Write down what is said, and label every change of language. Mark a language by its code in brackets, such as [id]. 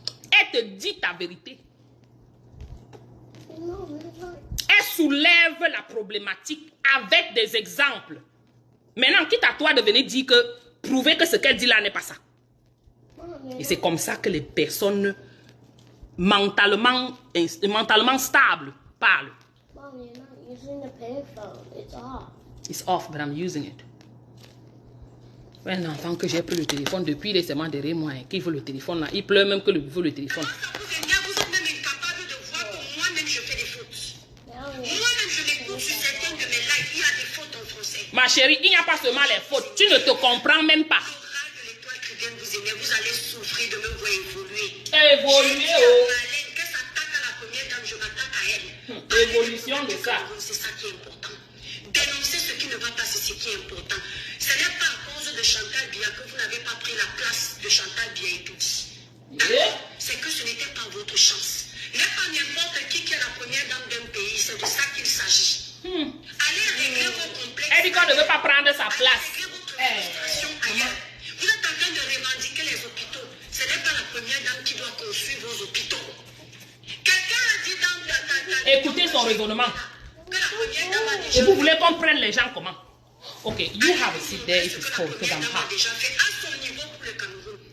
[fr] Elle te dit ta vérité. Elle soulève la problématique avec des exemples. Maintenant, quitte à toi de venir dire que, prouver que ce qu'elle dit là n'est pas ça. Et c'est comme ça que les personnes mentalement stables parlent. [en] Mom, you're not using the payphone. It's off. It's off, but I'm using it. [fr] Un enfant que j'ai pris le téléphone depuis, il est seulement derrière moi, qu'il veut le téléphone là. Il pleure même que veut le téléphone. Vous êtes même incapable de voir que moi-même je fais des fautes. Moi-même je l'écoute sur certaines de mes lives, il y a des fautes en français. Ma chérie, il n'y a pas seulement les fautes. Tu ne te comprends même pas. L'oral de l'étoile qui vient vous aimer, vous allez souffrir de me voir évoluer. Évoluer, oh. Qu'elle s'attaque à la première dame, je m'attaque à elle. Évolution de ça. C'est ça qui est important. Dénoncer ce qui ne va pas, c'est ce qui est important. Ce n'est pas à cause de Chantal Biya que vous n'avez pas pris la place de Chantal Biya et tout dit. C'est que ce n'était pas votre chance. N'est pas n'importe qui est la première dame d'un pays, c'est de ça qu'il s'agit. Allez régler vos complexes. Elle dit qu'on ne veut pas prendre sa place. Régler votre frustration ailleurs. Vous êtes en train de revendiquer les hôpitaux. Ce n'est pas la première dame qui doit construire vos hôpitaux. Quelqu'un a dit dans écoutez son raisonnement. que la première dame a Et déjà vous voulez qu'on prenne les gens comment? [en] Ok, you have a seat there if it's cold, because I'm hot. [fr] déjà fait à son niveau pour le Cameroun.